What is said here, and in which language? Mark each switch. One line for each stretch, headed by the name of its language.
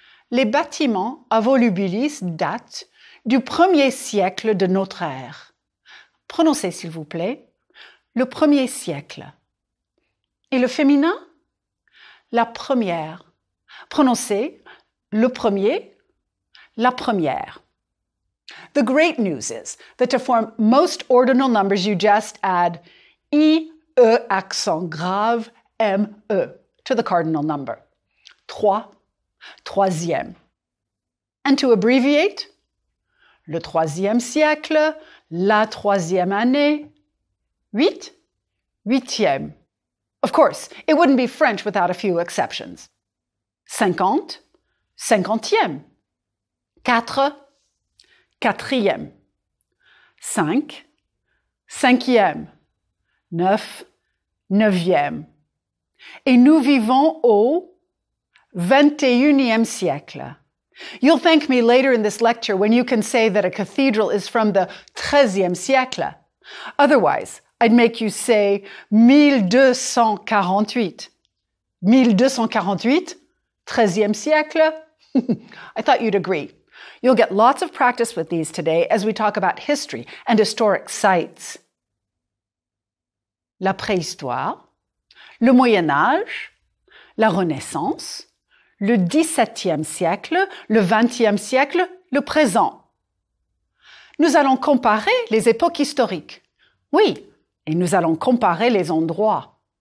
French: Les bâtiments à volubilis datent du 1er siècle de notre ère. Prononcez, s'il vous plaît, le 1er siècle. Et le féminin? La première. Prononcez le premier, la première.
English: The great news is that to form most ordinal numbers, you just add I, E accent grave, M, E to the cardinal number.
French: 3, troisième.
English: And to abbreviate,
French: le 3e siècle, la 3e année, 8, 8e.
English: Of course, it wouldn't be French without a few exceptions.
French: 50, 50e. 4, 4e. 5, 5e. 9, 9e. Et nous vivons au 21e siècle.
English: You'll thank me later in this lecture when you can say that a cathedral is from the 13e siècle. Otherwise, I'd make you say 1248. 1248, 13e siècle? I thought you'd agree. You'll get lots of practice with these today as we talk about history and historic sites.
French: La préhistoire, le Moyen Âge, la Renaissance, le XVIIe siècle, le XXe siècle, le présent. Nous allons comparer les époques historiques. Oui, et nous allons comparer les endroits.